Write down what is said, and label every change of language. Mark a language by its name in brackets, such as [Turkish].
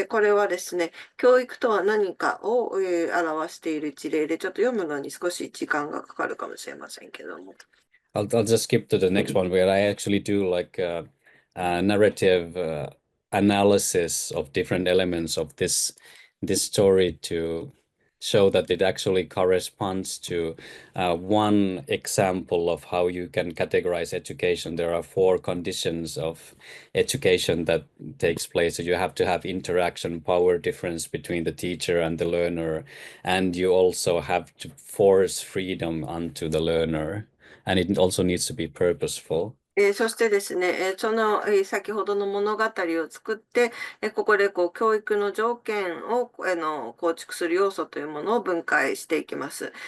[Japanese] で、これはですね、教育とは何かを表している一例で、ちょっと読むのに少し時間がかかるかもしれませんけども。 [English] I'll just skip to the next one where I actually do like a narrative analysis of different elements of this story to show that it actually corresponds to one example of how you can categorize education. There are 4 conditions of education that takes place. So you have to have interaction, power difference between the teacher and the learner, and you also have to force freedom onto the learner. And it also needs to be purposeful. [Japanese] そしてですね、その、先ほどの物語を作って、ここでこう教育の条件を、構築する要素というものを分解していきます。